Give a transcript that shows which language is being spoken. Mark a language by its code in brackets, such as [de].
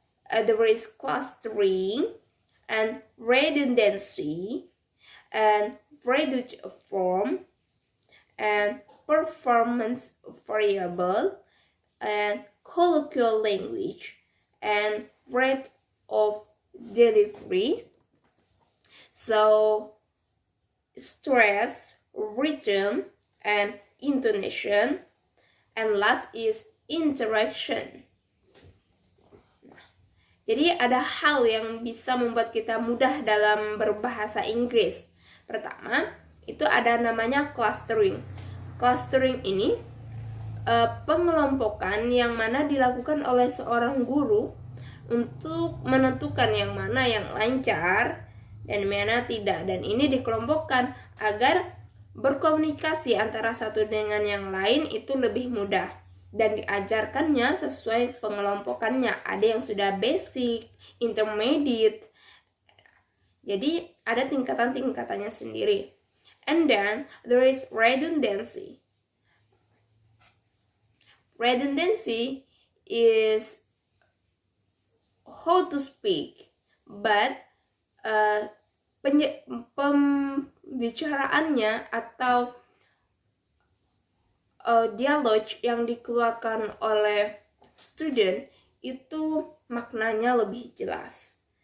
[en] There is clustering and redundancy and reduced form and performance variable and colloquial language and rate of delivery. So stress, rhythm, and intonation. And last is interaction. [id] Jadi ada hal yang bisa membuat kita mudah dalam berbahasa Inggris. Pertama, itu ada namanya clustering. Clustering ini pengelompokan yang mana dilakukan oleh seorang guru untuk menentukan yang mana yang lancar dan mana tidak. Dan ini dikelompokkan agar berkomunikasi antara satu dengan yang lain itu lebih mudah. Dan diajarkannya sesuai pengelompokannya. Ada yang sudah basic, intermediate. Jadi ada tingkatan-tingkatannya sendiri. [en] And then there is redundancy. Redundancy is how to speak, but [id] pembicaraannya atau dialog yang dikeluarkan oleh student itu maknanya lebih jelas.